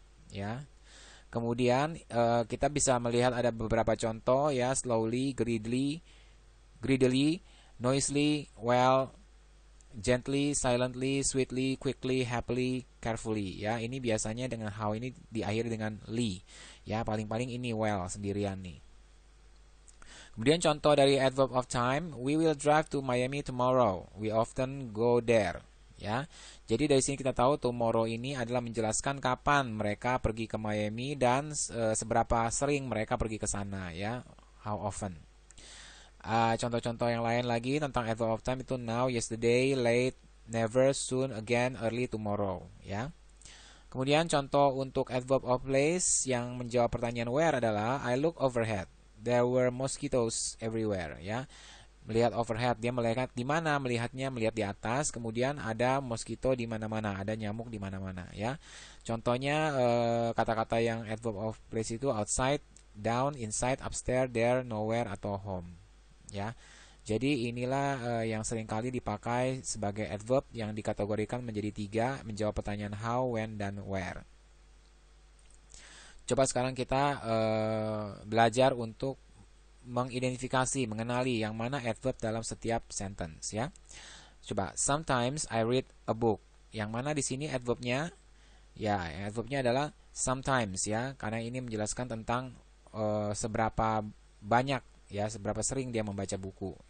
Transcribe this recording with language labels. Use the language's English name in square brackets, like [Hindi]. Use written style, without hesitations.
[Indonesian] Ya. Kemudian kita bisa melihat ada beberapa contoh ya, slowly, greedily, noisily, well, gently, silently, sweetly, quickly, happily, carefully. Ya, ini biasanya dengan how ini diakhiri dengan ly. Ya, paling-paling ini well sendirian nih. Kemudian contoh dari adverb of time, [English] we will drive to Miami tomorrow. We often go there. [Indonesian] Ya, jadi dari sini kita tahu tomorrow ini adalah menjelaskan kapan mereka pergi ke Miami dan seberapa sering mereka pergi ke sana, ya, [English] how often. [Indonesian] Contoh-contoh yang lain lagi tentang adverb of time itu now, yesterday, late, never, soon, again, early, tomorrow, ya. Kemudian contoh untuk adverb of place yang menjawab pertanyaan where adalah [English] I look overhead. There were mosquitoes everywhere, ya. [Indonesian] Melihat overhead, dia melihat di mana? Melihatnya melihat di atas, kemudian ada mosquito di mana-mana, ada nyamuk di mana-mana, ya. Contohnya kata-kata yang adverb of place itu outside, down, inside, upstairs, there, nowhere atau home, ya. Jadi inilah yang seringkali dipakai sebagai adverb yang dikategorikan menjadi 3, menjawab pertanyaan how, when, dan where. Coba sekarang kita belajar untuk mengidentifikasi, mengenali yang mana adverb dalam setiap sentence, ya. Coba, [English] sometimes I read a book. [Indonesian] Yang mana di sini adverbnya? Ya, adverbnya adalah sometimes, ya, karena ini menjelaskan tentang seberapa banyak, ya, seberapa sering dia membaca buku.